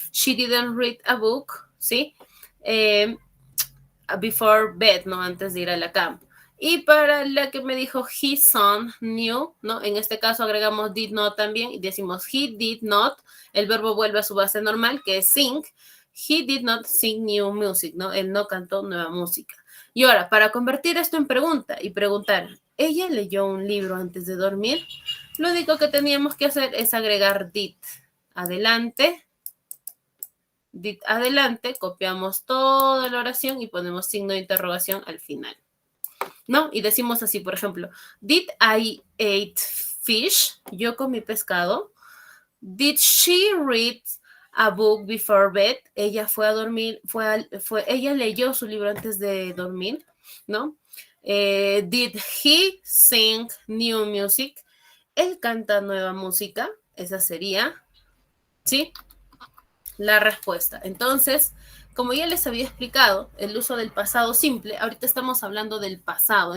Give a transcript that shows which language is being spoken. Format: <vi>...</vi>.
<en>She didn't read a book, ¿sí? Before bed,</en> <es>¿no? Antes de ir a la cama. Y para la que me dijo</es> <en>his son knew,</en> <es>¿no? En este caso agregamos did not también y decimos</es> <en>he did not.</en> <es>El verbo vuelve a su base normal, que es sing.</es> <en>He did not sing new music, ¿no?</en> <es>Él no cantó nueva música. Y ahora, para convertir esto en pregunta y preguntar, ¿ella leyó un libro antes de dormir? Lo único que teníamos que hacer es agregar did. Adelante. Did adelante, copiamos toda la oración y ponemos signo de interrogación al final. ¿No? Y decimos así, por ejemplo,</es> <en>did I eat fish?</en> <es>Yo comí pescado.</es> <en>Did she read a book before bed?</en> <es>Ella fue a dormir, ella leyó su libro antes de dormir, ¿no?</es> <en>Did he sing new music?</en> <es>Él canta nueva música, esa sería, ¿sí? La respuesta. Entonces, como ya les había explicado, el uso del pasado simple, ahorita estamos hablando del pasado.</es>